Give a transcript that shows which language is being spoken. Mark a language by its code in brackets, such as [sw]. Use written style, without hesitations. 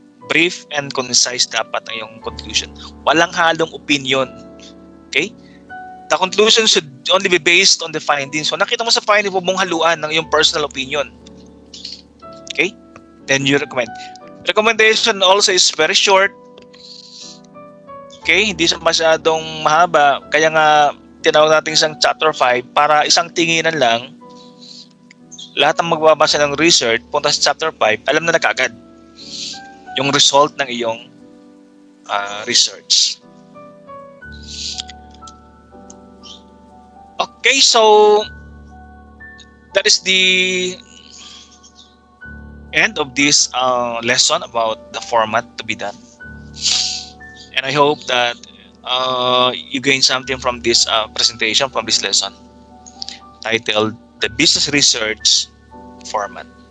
[en] Brief and concise [tl] dapat ang iyong [en] conclusion. [tl] Walang halong [en] opinion. Okay? The conclusion should only be based on the findings. [tl] So nakita mo sa finding, huwag mong haluan ng iyong personal opinion. [en] Okay? Then you recommend. Recommendation also is very short. Okay? [tl] Hindi siya masyadong mahaba. Kaya nga, tinawag natin isang chapter 5 para isang tinginan lang. Lahat ng magbabasa ng research, punta sa chapter 5, alam na kagad yung result ng iyong research. [en] Okay, so that is the end of this lesson about the format to be done. And I hope that you gain something from this presentation, from this lesson titled The Business Research Format.